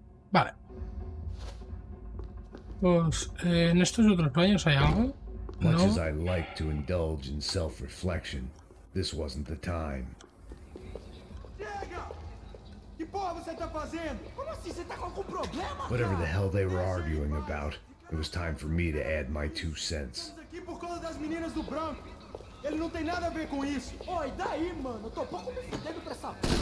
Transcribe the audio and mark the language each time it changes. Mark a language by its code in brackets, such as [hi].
[es] Vale. Pues en estos otros baños hay algo. [en] Much No. as I like to indulge in self-reflection, this wasn't the time. [pt] Que porra você tá fazendo? Como assim? Você tá com algum problema? [en] Whatever the hell they were arguing about, it was time for me to add my 2 cents. [pt] Aqui por causa das meninas do branco. Ele não tem nada a ver com isso. Oi, daí, mano? Eu tô pouco me fudendo pra essa...